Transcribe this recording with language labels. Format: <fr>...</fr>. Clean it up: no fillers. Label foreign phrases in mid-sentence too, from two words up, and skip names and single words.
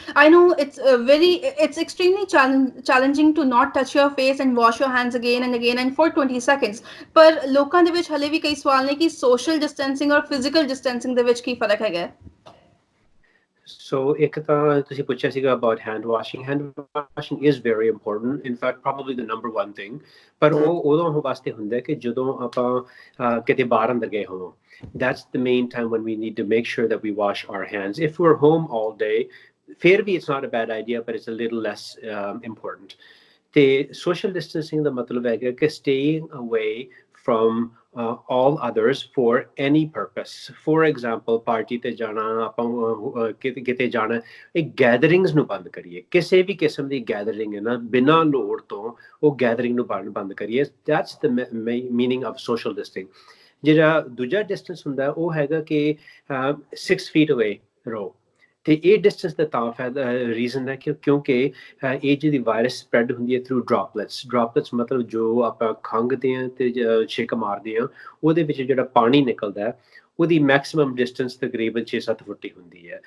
<en>I know it's extremely challenging to not touch your face and wash your hands again and for 20 seconds,</en> <pa>ਪਰ ਲੋਕਾਂ ਦੇ ਵਿੱਚ ਹਲੇ ਵੀ ਕਈ ਸਵਾਲ ਨੇ ਕਿ</pa> <en>social distancing</en> <pa>ਔਰ</pa> <en>physical distancing</en> <pa>ਦੇ ਵਿੱਚ ਕੀ ਫਰਕ ਹੈਗਾ ਹੈ। So ਇੱਕ ਤਾਂ ਤੁਸੀਂ ਪੁੱਛਿਆ ਸੀਗਾ</pa> <en>about hand washing. Hand washing is very important, in fact probably the number one thing,</en> <pa>ਪਰ ਉਹ ਉਦੋਂ ਵਾਸਤੇ ਹੁੰਦਾ ਕਿ ਜਦੋਂ ਆਪਾਂ ਕਿਤੇ ਬਾਹਰ ਅੰਦਰ ਗਏ ਹੋਵੋ।</pa> <en>That's the main time when we need to make sure that we wash our hands. If we're home all day,</en> <pa>ਫਿਰ ਵੀ</pa> <en>it's not a bad idea, but it's a little less important. ਤੇ social distancing</en> <pa>ਦਾ ਮਤਲਬ ਹੈਗਾ ਕਿ</pa> <en>staying away from all others for any purpose. For example,</en> <pa>party ਤੇ ਜਾਣਾ, ਆਪਾਂ ਕਿਤੇ ਜਾਣਾ, ਇਹ ਗੈਦਰਿੰਗਸ ਨੂੰ ਬੰਦ ਕਰੀਏ। ਕਿਸੇ ਵੀ ਕਿਸਮ ਦੀ ਗੈਦਰਿੰਗ ਹੈ ਨਾ, ਬਿਨਾਂ ਲੋੜ ਤੋਂ ਉਹ ਗੈਦਰਿੰਗ ਨੂੰ ਬੰਦ ਕਰੀਏ।</pa> <en>That's the meaning of social distancing.</en> <pa>ਜਿਹੜਾ ਦੂਜਾ ਡਿਸਟੈਂਸ ਹੁੰਦਾ ਉਹ ਹੈਗਾ ਕਿ</pa> <en>6 feet away</en> <pa>ਰਹੋ। ਤੇ ਇਹ ਡਿਸਟੈਂਸ ਦਾ ਤਾਂ ਫਾਇਦਾ ਰੀਜ਼ਨ ਹੈ ਕਿਉਂਕਿ ਇਹ ਜਿਹੜੀ</pa> <en>virus spread</en> <pa>ਹੁੰਦੀ ਹੈ</pa> <en>through droplets</en> <pa>ਮਤਲਬ ਜੋ ਆਪਾਂ ਖੰਘਦੇ ਹਾਂ ਤੇ ਛਿੱਕ ਮਾਰਦੇ ਹਾਂ ਉਹਦੇ ਵਿੱਚ ਜਿਹੜਾ ਪਾਣੀ ਨਿਕਲਦਾ ਹੈ ਉਹਦੀ</pa> <en>maximum distance</en> <pa>ਤਕਰੀਬਨ 6-7 ਫੁੱਟ ਹੀ ਹੁੰਦੀ ਹੈ।</pa>